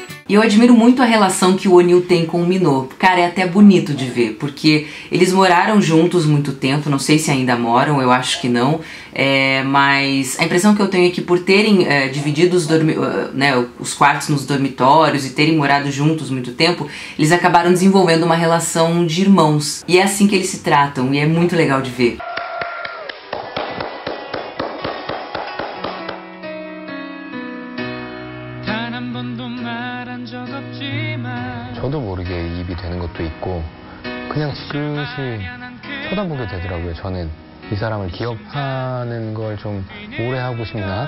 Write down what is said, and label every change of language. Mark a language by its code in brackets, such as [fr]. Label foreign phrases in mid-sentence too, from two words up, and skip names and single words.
[pt] E eu admiro muito a relação que o O'Neill tem com o Minô. Cara, é até bonito de ver, porque eles moraram juntos muito tempo, não sei se ainda moram, eu acho que não, mas a impressão que eu tenho é que por terem dividido os quartos nos dormitórios e terem morado juntos muito tempo, eles acabaram desenvolvendo uma relação de irmãos. E é assim que eles se tratam, e é muito legal de ver. [ko] 저도 모르게 입이 되는 것도 있고 그냥 지그시 쳐다보게 되더라고요. 저는 이 사람을 기억하는 걸 좀 오래 하고 싶나?